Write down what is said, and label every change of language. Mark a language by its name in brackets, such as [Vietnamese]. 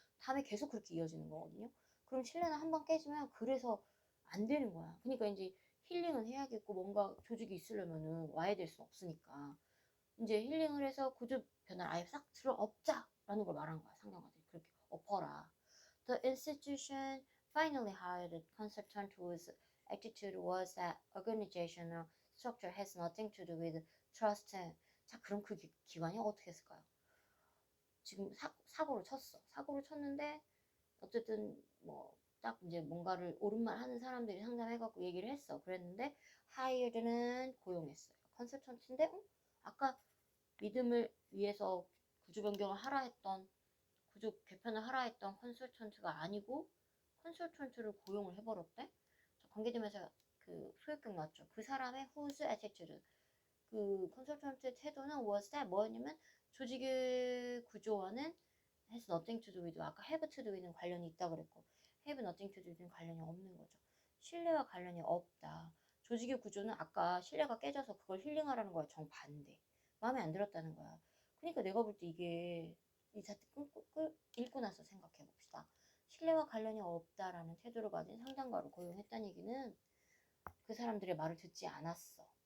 [Korean] 다음에 계속 그렇게 이어지는 거거든요. 그럼 신뢰는 한 번 깨지면 그래서 안 되는 거야. 그러니까 이제 힐링은 해야겠고 뭔가 조직이 있으려면은 와야 될 수는 없으니까 이제 힐링을 해서 구조 변화를 아예 싹 들어엎자라는 걸 말한 거야. 상경관들이 그렇게 엎어라. [English] The institution finally hired a consultant whose attitude was that organizational structure has nothing to do with trust. [Korean] 자, 그럼 그 기관이 어떻게 했을까요? 지금 사고를 쳤어. 사고를 쳤는데 어쨌든 뭐 딱 이제 뭔가를 옳은 말 하는 사람들이 상담해갖고 얘기를 했어. 그랬는데 hired는 고용했어요. 컨설턴트인데 아까 믿음을 위해서 구조 변경을 하라 했던 구조 개편을 하라 했던 컨설턴트가 아니고 컨설턴트를 고용을 해버렸대. 관계되면서 그 소유격 나왔죠. 그 사람의 [English] whose attitude [Korean] 그 컨설턴트의 태도는 [English] was that [Korean] 뭐였냐면 조직의 구조와는 [English] has nothing to do with [Korean] 아까 [English] have to do with [Korean] 는 관련이 있다 그랬고 [English] have nothing to do with [Korean] 는 관련이 없는 거죠. 신뢰와 관련이 없다. 조직의 구조는 아까 신뢰가 깨져서 그걸 힐링하라는 거야. 정반대. 마음에 안 들었다는 거야. 그러니까 내가 볼 때 이게 이 차트 읽고 나서 생각해 봅시다. 신뢰와 관련이 없다라는 태도를 가진 상담가를 고용했다는 얘기는 그 사람들의 말을 듣지 않았어.